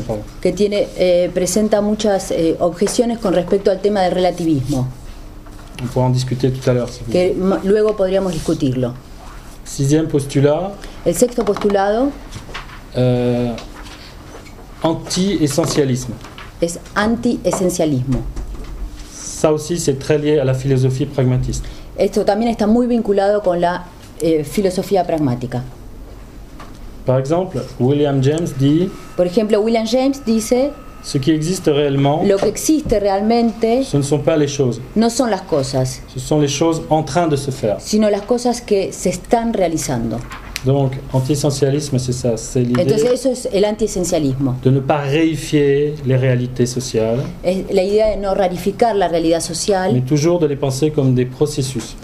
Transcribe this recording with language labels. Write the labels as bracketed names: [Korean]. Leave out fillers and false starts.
[French] Pardon. [Spanish] Que tiene, presenta muchas objeciones con respecto al tema del relativismo. [French] On pourra en discuter tout à l'heure. [Spanish] Si que luego podríamos discutirlo. [French] Sixième postulat. [Spanish] El sexto postulado. [French] Anti-essentialisme. [Spanish] Es anti-esencialismo. [French] Ça aussi, c'est très lié à la philosophie pragmatiste. [Spanish] Esto también está muy vinculado con la filosofía pragmática. [French] Par exemple, William James dit. [Spanish] Por ejemplo, William James dice. [French] Ce qui existe réellement. [Spanish] Lo que existe realmente. [French] Ce ne sont pas les choses. [Spanish] No son las cosas. [French] Ce sont les choses en train de se faire. [Spanish] Sino las cosas que se están realizando. [French] Donc, anti-essentialisme, c'est ça, c'est l'idée. [Spanish] Entonces eso es el antiesencialismo. [French] De ne pas réifier les réalités sociales. [Spanish] Es la idea de no rarificar la realidad social. [French] Mais toujours de les penser comme des processus.